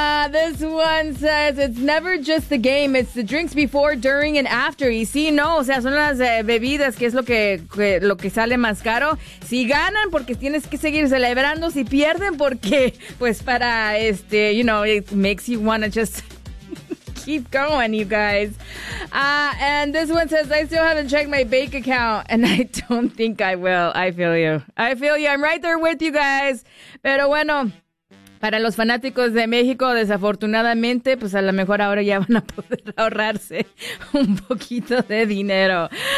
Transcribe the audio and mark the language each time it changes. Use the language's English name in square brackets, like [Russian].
[English] This one says, it's never just the game, it's the drinks before, during, and after. [Spanish] Y sí, no, o sea, son las bebidas que es lo que sale más caro. Si ganan, porque tienes que seguir celebrando. Si pierden, porque, pues, para [English] you know, it makes you want to just keep going, you guys. And this one says, I still haven't checked my bank account, and I don't think I will. I feel you. I'm right there with you guys. [Spanish] Pero bueno, para los fanáticos de México, desafortunadamente, pues a lo mejor ahora ya van a poder ahorrarse un poquito de dinero.